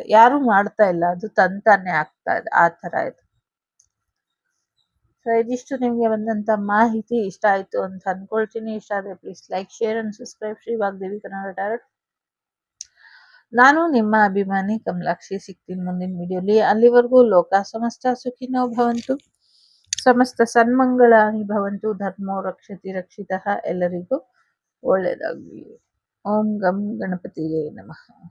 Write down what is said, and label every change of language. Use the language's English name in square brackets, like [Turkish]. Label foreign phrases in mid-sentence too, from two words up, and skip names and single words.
[Kannada] ಯಾರು ಮಾಡ್ತಾ ಇಲ್ಲ, ಅದು ತಂತಾನೆ ಆಗ್ತಾ ಇದೆ, ಆ ತರ ಇದೆ. ಸೊ ಇದಿಷ್ಟು ನಿಮ್ಗೆ ಬಂದಂತ ಮಾಹಿತಿ ಇಷ್ಟ ಆಯ್ತು ಅಂತ ಅನ್ಕೊಳ್ತೀನಿ. ಇಷ್ಟ ಆದ್ರೆ ಪ್ಲೀಸ್ [English] like, share and subscribe [Kannada] ಶ್ರೀ ವಾಗ್ದೇವಿ ಕನ್ನಡ ಡೈರೆಕ್ಟ್. ನಾನು ನಿಮ್ಮ ಅಭಿಮಾನಿ ಕಮಲಾಕ್ಷಿ. ಸಿಗ್ತೀನಿ ಮುಂದಿನ ವಿಡಿಯೋಲಿ. ಅಲ್ಲಿವರೆಗೂ [Sanskrit] ಲೋಕ ಸಮಸ್ತ ಸುಖಿನೋ ಭವಂತು, ಸಮಸ್ತ ಸನ್ಮಂಗಳಾನಿ ಭವಂತು, ಧರ್ಮೋ ರಕ್ಷತಿ ರಕ್ಷಿತಃ. [Kannada] ಎಲ್ಲರಿಗೂ ಒಳ್ಳೆಯದಾಗಲಿ. [Sanskrit] ಓಂ ಗಂ ಗಣಪತಿಯೇ ನಮಃ.